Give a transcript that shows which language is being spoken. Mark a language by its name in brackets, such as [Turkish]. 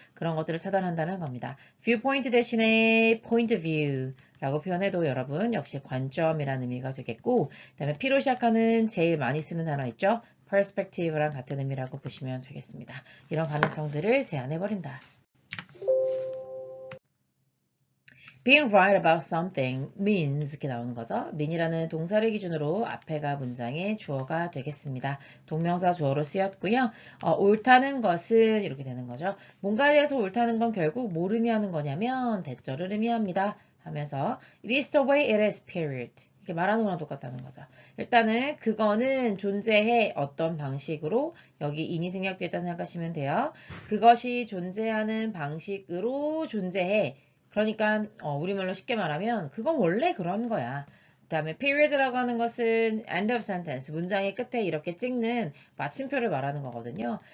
[Korean] 그런 것들을 차단한다는 겁니다. viewpoint 대신에 [English] point of view [Korean] 라고 표현해도 여러분 역시 관점이라는 의미가 되겠고 그 다음에 P로 시작하는 제일 많이 쓰는 단어 있죠. perspective랑 같은 의미라고 보시면 되겠습니다. 이런 가능성들을 제안해버린다. [English] Being right about something means [Korean] 이렇게 나오는 거죠. mean이라는 동사를 기준으로 앞에가 문장의 주어가 되겠습니다. 동명사 주어로 쓰였고요. 옳다는 것은 이렇게 되는 거죠. 뭔가에 대해서 옳다는 건 결국 뭘 의미하는 거냐면 대절을 의미합니다. 하면서 [English] it is the way it is period. [Korean] 이렇게 말하는 거랑 똑같다는 거죠. 일단은 그거는 존재해 어떤 방식으로 여기 인이 생략되었다 생각하시면 돼요. 그것이 존재하는 방식으로 존재해. 그러니까 우리말로 쉽게 말하면 그건 원래 그런 거야. 그 다음에 period라고 하는 것은 [English] end of sentence, [Korean] 문장의 끝에 이렇게 찍는 마침표를 말하는 거거든요.